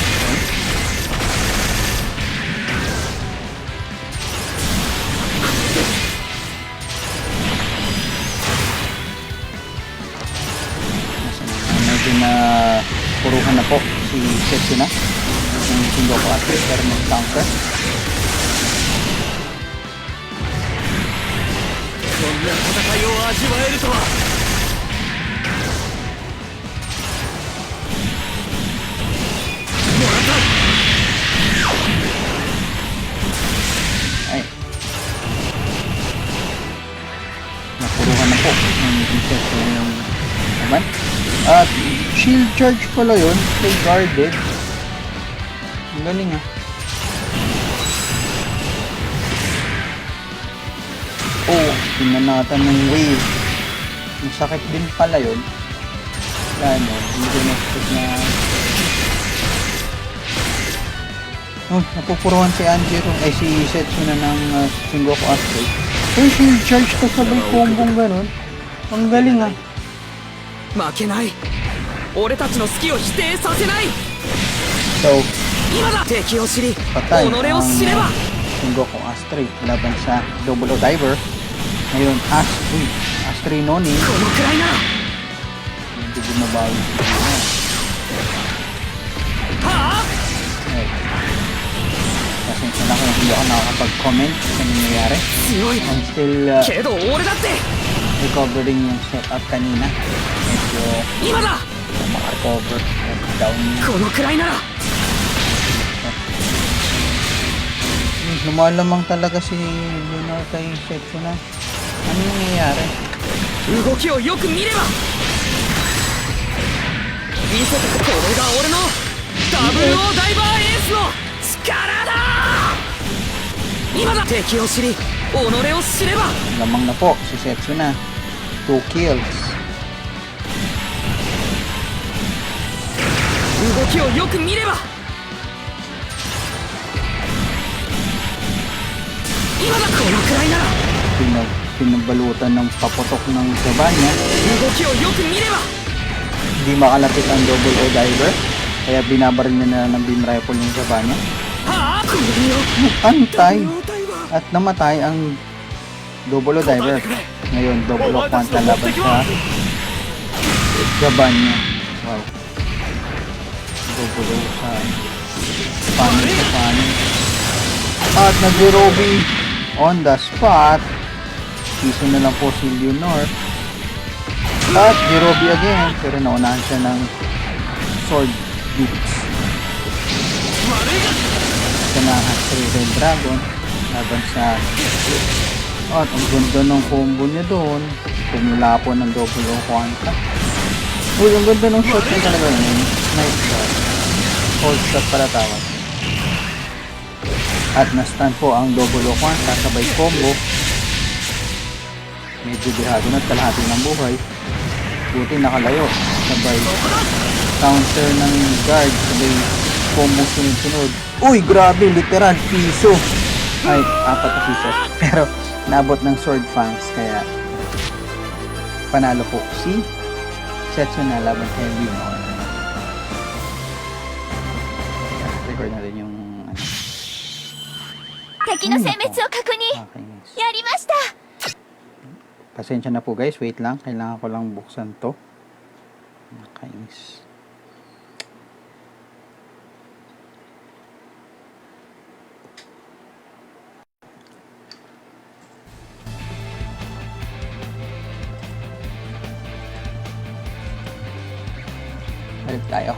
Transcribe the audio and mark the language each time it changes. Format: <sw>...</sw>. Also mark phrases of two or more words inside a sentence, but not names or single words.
<tl>Na puruhan na po si Setsuna yung Sengoku Astray pero mag-counter.</tl> <ja>そんな戦いを味わえるとは。もらった。</ja> <tl>Ay. Napuruhan na po yung Setsuna yung naman. At</tl> <en>shield charge</en> <tl>pala yun,</tl> <en>stay guarded.</en> <tl>Ang galing ah. Oh, pinanatan ng wave. Masakit din pala yun. Ano, hindi ko na-expect na... Oh, napupuruhan si Anjiro, ay si Setsuna ng Sengoku Astray. Oh,</tl> <en>shield charge</en> <tl>to sabay combong ganun. Ang galing ah.</tl> <ja>負けない。俺たちの好きを否定させない。</ja> <tl>So,</tl> <ja>今だ。敵を知り、己</ja> <tl>patay</tl> <ja>を知れば。</ja> <tl>ang Sengoku Astray laban sa Double O Diver. Ngayon, Astray Noni.</tl> <ja>このくらいなら。</ja> <tl>Hindi bumabawi si Noni. はあ。 Okay. Pasensya na kung hindi ako nakakapag-comment sa nangyayari.</tl> <ja>強い。</ja> <en>I'm still</en> <ja>けど俺だって。</ja> <tl>recovering yung setup kanina. Medyo</tl> <ja>今だ。</ja> <tl>makarecover. Down.</tl> <ja>このくらいなら。</ja> <tl>Lumalamang talaga si Leonor kay Setsuna. Ano nangyayari?</tl> <ja>動きをよく見れば。見せてこれが俺のダブルオーダイバーエースの力だ。今だ。敵を知り、己を知れば。</ja> <tl>Lamang na po si Setsuna. 2 kills.</tl> <ja>動きをよく見れば。今だ。このくらいなら。</ja> <tl>Pinabalutan ng paputok ng saba niya.</tl> <ja>動きをよく見れば。</ja> <tl>Hindi makalapit ang Double O Diver. Kaya binabaril niya na ng</tl> <en>beam rifle</en> <tl>yung saba niya.</tl> <ja>はあ。この身を。</ja> <tl>Antay. At namatay ang Double O Diver. Ngayon, Double O Quanta laban sa Gaban niya. Wow. Double O sa paano. At nag-Robby</tl> <en>on the spot.</en> <tl>Piso na lang po si Leonor. At Jirobi again. Pero naunahan siya ng</tl> <en>sword beats.</en> <tl>Kanahan si Red Dragon. Laban sa... At ang ganda ng combo niya doon. Pumula po ng Double O Quanta. Uy, ang ganda ng shot niya talaga yun.</tl> <en>Nice shot. Hold shot</en> <tl>para tawag. At na-stun po ang Double O Quanta sabay combo. Medyo dihado na kalahati ng buhay. Buti nakalayo. Sabay counter ng guard. Sabay combo sunod-sunod. Uy, grabe! Literal piso. Ay, 4 na piso. Pero naabot ng</tl> <en>sword fangs.</en> <tl>Kaya panalo po si Setsuna laban kay Leonor. Record natin yung</tl> <ja>敵の殲滅を確認</ja> <en>okay, nice.</en> <ja>やりました</ja> <tl>Pasensya na po guys, wait lang. Kailangan ko lang buksan to. Nakainis. Balik tayo.</tl>